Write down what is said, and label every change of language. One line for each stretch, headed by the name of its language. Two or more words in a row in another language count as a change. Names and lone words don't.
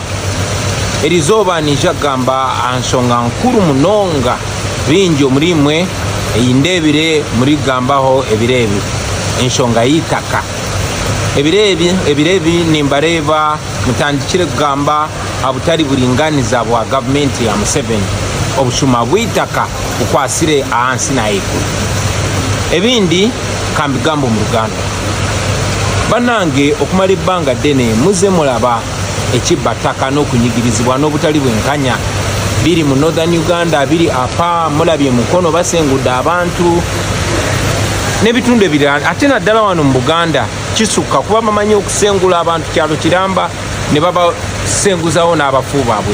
Nyankole: Erizoba nijagamba ansonga nkuru munonga binjo murimwe eyindebire muri gambaho ebirebi enshonga yitaka ebirebi nimbareba mutandikire kugamba abutari buringaniza bwa government ya Museveni obushuma bwitaka ukwasire ahansi naiko ebindi kambigambo mu Uganda
Ganda: banange okumala ebbanga ddene muze mulaba ekibataka n'okunyigirizibwa n'obutali bwenkanya biri mu Northern Uganda biri apa mulabye mukono basengudde abantu n'ebitundu ebirala ate naddala wano mu Buganda kisukka kuba bamanyi okusengula abantu kyalo kiramba ne babasenguzawo n'abafu baabwe.